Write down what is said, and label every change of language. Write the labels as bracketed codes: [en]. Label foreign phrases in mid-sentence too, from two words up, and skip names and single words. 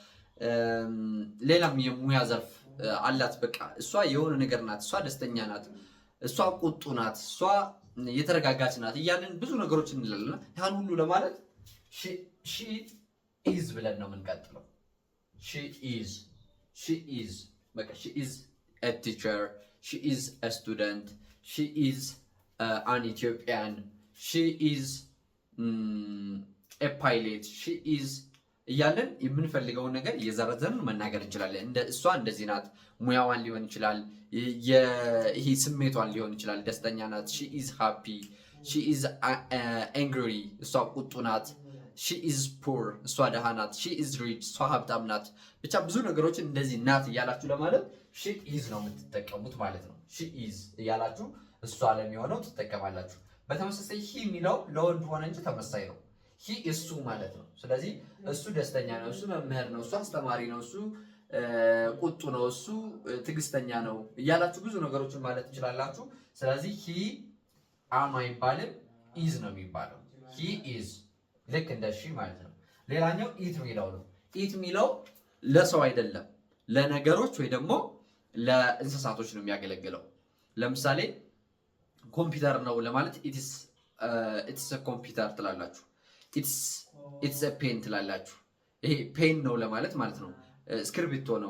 [am] ሌላም የሙያ ዘርፍ አላት። በቃ እሷ የሆነ ነገር ናት፣ እሷ ደስተኛ ናት፣ እሷ ቁጡ ናት፣ እሷ የተረጋጋች ናት እያልን ብዙ ነገሮች እንላለን። ያን ሁሉ ለማለት [en] she is [am] ብለን ነው የምንቀጥለው። ሺ ኢዝ በቃ [en] she is a teacher, she is a student, she is an Ethiopian, she is a pilot, she is [am] እያለን የምንፈልገውን ነገር እየዘረዘርን መናገር እንችላለን። እንደ እሷ እንደዚህ ናት፣ ሙያዋን ሊሆን ይችላል፣ ይሄ ስሜቷን ሊሆን ይችላል። ደስተኛ ናት፣ [en] she is happy, she is angry፣ [am] እሷ ቁጡ ናት። [en] she is poor፣ [am] እሷ ደሃ ናት። [en] she is rich፣ [am] እሷ ሀብታም ናት። ብቻ ብዙ ነገሮችን እንደዚህ ናት እያላችሁ ለማለት [en] she is [am] ነው የምትጠቀሙት ማለት ነው። [en] she is [am] እያላችሁ እሷ ለሚሆነው ትጠቀማላችሁ። በተመሳሳይ he የሚለው ለወንድ ሆነ እንጂ ተመሳሳይ ነው። he እሱ ማለት ነው። ስለዚህ እሱ ደስተኛ ነው፣ እሱ መምህር ነው፣ እሱ አስተማሪ ነው፣ እሱ ቁጡ ነው፣ እሱ ትዕግስተኛ ነው እያላችሁ ብዙ ነገሮችን ማለት ትችላላችሁ። ስለዚህ [en] he am [am] አይባልም፣ is ነው የሚባለው። he is ልክ እንደ ሺ ማለት ነው። ሌላኛው ኢት የሚለው ነው። ኢት የሚለው ለሰው አይደለም፣ ለነገሮች ወይ ደግሞ ለእንስሳቶች ነው የሚያገለግለው። ለምሳሌ ኮምፒውተር ነው ለማለት [en] it's computer [am] ትላላችሁ። [en] it's pen [am] ትላላችሁ። ይሄ ፔን ነው ለማለት ማለት ነው። እስክርቢቶ ነው፣